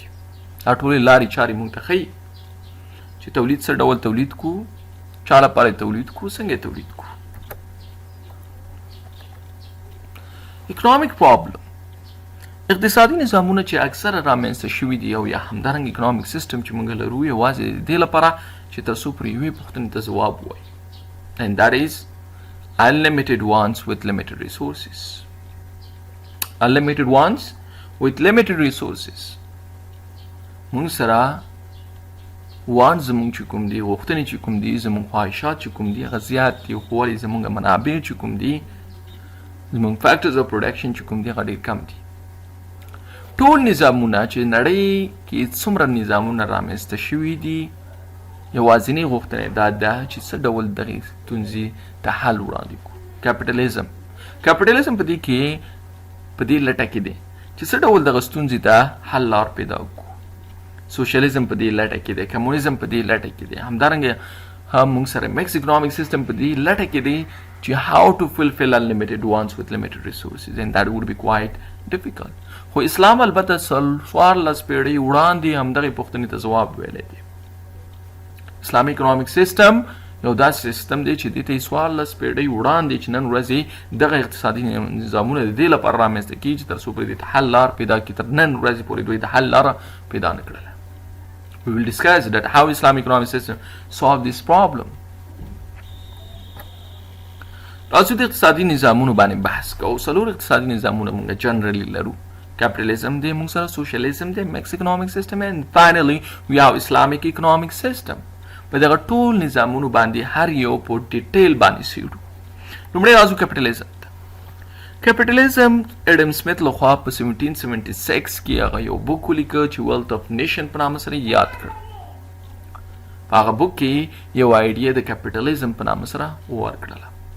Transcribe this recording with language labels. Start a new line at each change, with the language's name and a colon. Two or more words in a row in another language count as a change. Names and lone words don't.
Pashto: دا ټولې لارې چارې موږ ته ښیي چې تولید څه ډول تولید کړو، چا لپاره تولید کړو، څنګه تولید کړو.
English: economic problem,
Pashto: اقتصادي نظامونه چې اکثره رامنځته شوي دي او یا همدارنګه
English: economic system
Pashto: چې موږ لرو یوازې د دې لپاره چې تر څو پرې یوې پوښتنې ته ځواب ووایي.
English: And that is unlimited wants with limited resources. Unlimited wants with limited resources.
Pashto: موږ سره وان زموږ چې کوم دي، غوښتنې چې کوم دي، زموږ خواهشات چې کوم دي هغه زیات دي، خو ولې زموږ منابع چې کوم دي، زموږ
English: factors of production
Pashto: چې کوم دي هغه ډېر کم دي. ټول نظامونه چې نړۍ کې څومره نظامونه رامنځته شوي دي یوازینۍ غوښتنه دا ده چې څه ډول دغې ستونزې ته حل وړاندې کړو. کیپیټالیزم په دې کې په دې لټه کې دی چې څه ډول دغه ستونزې ته حل لار پیدا کړو. سوشلیزم په دې لټه کې دی، کمونیزم په دې لټه کې دی، همدارنګه هم موږ سره
English: mix economic system
Pashto: په دې لټه کې دی چې
English: how to fulfill unlimited wants with limited resources and that would be quite difficult.
Pashto: خو اسلام البته 14 پیړۍ وړاندې همدغې پوښتنې ته ځواب ویلی دی. اسلامي
English: economic system
Pashto: یو داسې سیستم دی چې دې ته یې 14 پیړۍ وړاندې چې نن ورځ دغه اقتصادي نظامونه د دې لپاره رامنځته کېږي چې تر څو پورې دې ته حل لار پیدا کړي. تر نن ورځې پورې دوی د حل لاره پیدا نه کړله.
English: We will discuss that how Islamic economic system solve this problem.
Pashto: تاسو د اقتصادي نظامونو باندې بحث کوو. څلور اقتصادي نظامونه موږ جنرالي لرو. کیپیټالیزم دی، موږ سره سوشلیزم دی،
English: mix economic system and finally we have Islamic economic system.
Pashto: په دغه ټول نظامونو باندې هر یو په ډیټیل باندې څېړو. لومړی راځو کیپیټالیزم ته. کیپیټالیزم اډم سمیت لخوا په 1776 کې هغه یو بوک ولیکه چې ویلث اف نیشن په نامه سره یاد کړ. په هغه بوک کې یو آیډیا د کیپیټالیزم په نامه سره ورکړله.